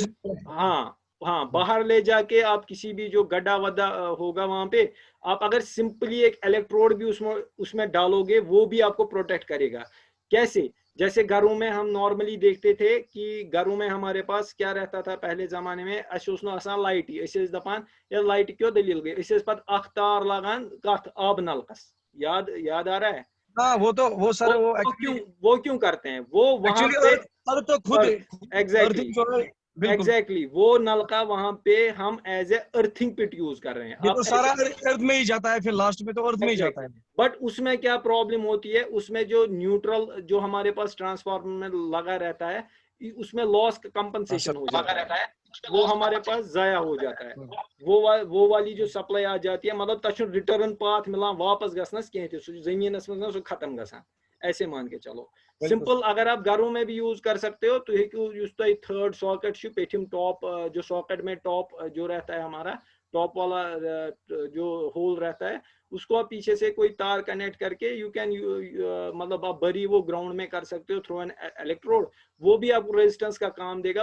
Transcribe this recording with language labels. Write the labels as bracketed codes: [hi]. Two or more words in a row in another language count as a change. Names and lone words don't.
[hi] हाँ हाँ, बाहर ले जाके आप किसी भी जो गड्ढा वड्ढा होगा वहां पे, आप अगर सिंपली एक इलेक्ट्रोड भी उसमें उसमें डालोगे वो भी आपको प्रोटेक्ट करेगा। कैसे? जैसे घरों में हम नॉर्मली देखते थे कि घरों में हमारे पास क्या रहता था पहले जमाने में, [ks] लाइट दपान या लाइट क्यों दलील गई, पत तार लगान कथ आब नलकस, [hi] याद याद आ रहा है? हाँ वो तो वो सर वो एक्चुअली वो क्यों करते हैं वो वहां एक्चुअली पे? अर्थ तो खुद एग्जैक्टली अर्थिंग जो है बिल्कुल। एग्जैक्टली, वो नलका वहां पे हम [en] as a earthing pit [hi] यूज कर रहे हैं। ये आप तो सारा अर्थ में ही जाता है, फिर लास्ट में तो अर्थ में ही जाता एग्जैक्टली, है। बट उसमें क्या प्रॉब्लम होती है, उसमें जो न्यूट्रल जो हमारे पास ट्रांसफार्मर में लगा रहता है, उसमें लॉस हाँ कंपनसेशन सर। हो जाता है, वो हमारे पास जाया हो जाता है। वो वाली जो सप्लाई आ जाती है, मतलब [ks] तक [en] return path [ks] मिलान वापस गसनस कह जमीन मज खत्म गसान, [hi] ऐसे मान के चलो। बिल्कुल सिंपल अगर आप घरों में भी यूज कर सकते हो तो हेकू [en] third socket [hi] पेठिम टॉप जो सॉकेट में टॉप जो रहता है हमारा, टॉप वाला जो होल रहता है उसको आप पीछे से कोई तार कनेक्ट करके [en] you can [hi] मतलब आप बरी वो ग्राउंड में कर सकते हो [en] through an electrode, [hi] वो भी आपको रेजिस्टेंस का काम देगा।